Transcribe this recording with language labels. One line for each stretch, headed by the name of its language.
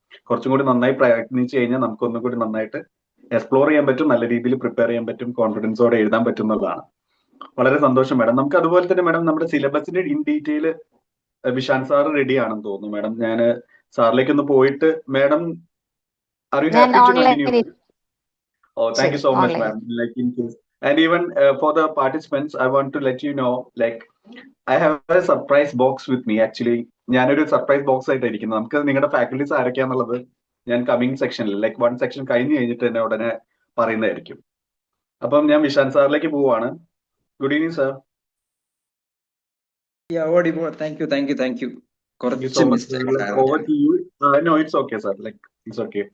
Malayalam: കുറച്ചും കൂടി നന്നായി പ്രയത്നിച്ചു കഴിഞ്ഞാൽ നമുക്ക് ഒന്നും കൂടി നന്നായിട്ട് എക്സ്പ്ലോർ ചെയ്യാൻ പറ്റും, നല്ല രീതിയിൽ പ്രിപ്പയർ ചെയ്യാൻ പറ്റും, കോൺഫിഡൻസോടെ എഴുതാൻ പറ്റും എന്നുള്ളതാണ്. വളരെ സന്തോഷം മാഡം. നമുക്ക് അതുപോലെ തന്നെ മാഡം നമ്മുടെ സിലബസിന്റെ in detail Vishanth sir ready ആണെന്ന് തോന്നുന്നു മാഡം. ഞാൻ സാറിലേക്ക് ഒന്ന് പോയിട്ട്, madam
English: Are you happy to continue? Oh, thank you so much, ma'am. Like in case, and even for the participants, I want to let you know, like, I have a surprise box with me.
Malayalam: Actually, ഞാനൊരു surprise box ആയിട്ട് ഇരിക്കുന്നത്. നമുക്ക് നിങ്ങളുടെ faculties ആരൊക്കെയാന്നുള്ളത് ഞാൻ coming സെക്ഷനിൽ, like 1 section കഴിഞ്ഞ് കഴിഞ്ഞിട്ട് തന്നെ ഉടനെ പറയുന്നതായിരിക്കും. അപ്പം ഞാൻ വിശാന്ത് സാറിലേക്ക് പോവാണ്.
English: Good evening sir. Thank you. Thank you so much. Over to you. No, it's okay, sir. Like, it's okay.